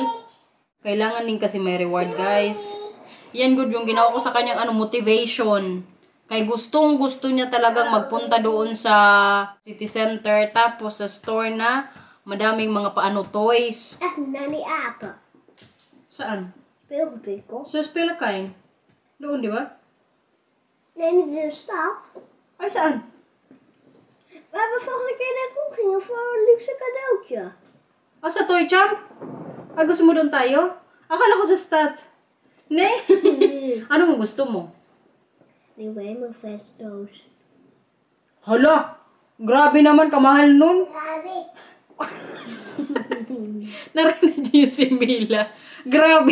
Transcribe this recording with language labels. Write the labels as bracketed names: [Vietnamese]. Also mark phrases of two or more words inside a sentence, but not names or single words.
[Filipino] Kailangan din kasi may reward, guys. Yan good yung ginawa ko sa kanyang motivation. Kay gusto niya talagang magpunta doon sa [English] city center. [Filipino] Tapos sa store na madaming mga toys. Nani apa? Saan? [Dutch] Speelgoedwinkel. [Filipino] Sa Spelakain. Doon, di ba? [Dutch] Nee, niet in de stad. [Filipino] Ay, saan? [Dutch] Waar we volgende keer naartoe gingen voor een luxe cadeautje. [Filipino] Sa Toy Champ? Ay, gusto mo doon tayo? Akala ko sa stat. Ne? Ano mo gusto mo? [Dutch] Nieuwe hemelvetdoos. [Filipino] Hala! Grabe naman, kamahal nun. Grabe. Narinig niyo si Mila. Grabe.